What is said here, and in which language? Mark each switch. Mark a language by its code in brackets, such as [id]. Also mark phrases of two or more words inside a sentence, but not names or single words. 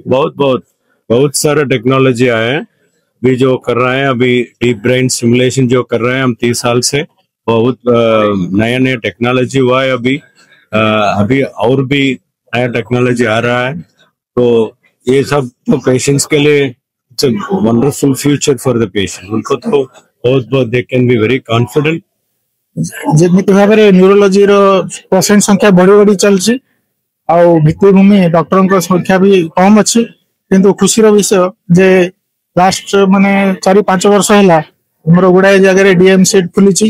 [hi] बहुत बहुत बहुत सारा टेक्नोलॉजी आया है। अभी जो कर रहे हैं, अभी [en] deep brain stimulation [hi] जो कर रहे हैं हम 30 साल से, बहुत नया नया टेक्नोलॉजी हुआ है। अभी और भी नया टेक्नोलॉजी आ रहा है। तो ये सब तो पेशेंट्स के लिए [en] it's a wonderful future for the patient. [hi] उनको तो बहुत बहुत [en] they can be very confident. [or] ଯେମିତି ଭାବରେ ନ୍ୟୁରୋଲୋଜିର ପେସେଣ୍ଟ ସଂଖ୍ୟା ବଢି ବଢି ଚାଲିଛି ଆଉ ଭିତ୍ତିଭୂମି ଡକ୍ଟରଙ୍କ ସଂଖ୍ୟା ବି କମ ଅଛି, କିନ୍ତୁ ଖୁସିର ବିଷୟ ଯେ ଲାଷ୍ଟ ମାନେ 4-5 ବର୍ଷ ହେଲା ଆମର ଗୁଡାଏ ଜାଗାରେ [en] DM seat [or] ଖୋଲିଛି।